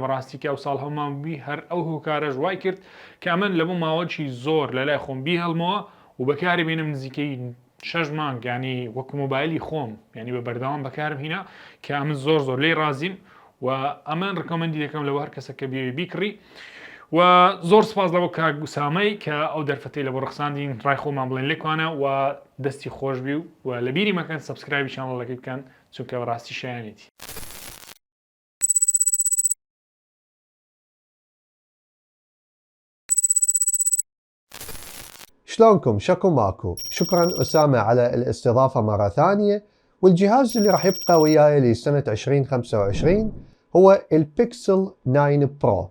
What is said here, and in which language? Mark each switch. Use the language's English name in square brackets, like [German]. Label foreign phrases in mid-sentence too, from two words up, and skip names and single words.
[Central Kurdish] بەڕاستی کە ئەو ساڵ هەمان بی هەر ئەو هۆکارە ژوای کرد کە من لەبوو ماوەچی زۆر لە لای خۆم بی هەڵمەوە و بەکاری بێنم نزیکەی 6 مانگ ینی وەکو مۆبایلی خۆم ینی بە بەردەوام بەکارم هینا کە ئەمن زۆر لێی رازیم و ئەمن ڕکۆمەندی دەکەم لەوە هەر کەسە کە بیکڕی و زۆر سپاس لەوە کاگوسامەی کە ئەو دەرفەتەی لە بۆ ڕخساندین ڕای خۆمان بڵێن لێکوانە و دەستی خۆش بی و لە بیری مەکەن سەبسکرایبی چانەڵەکەی بکەن چونکە بەڕاستی شایانێتی. [Arabic] شلونكم؟ شكو ماكو. شكرا أسامة على الاستضافة مرة ثانية. والجهاز اللي راح يبقى وياي لسنة 2025 هو البيكسل 9 برو.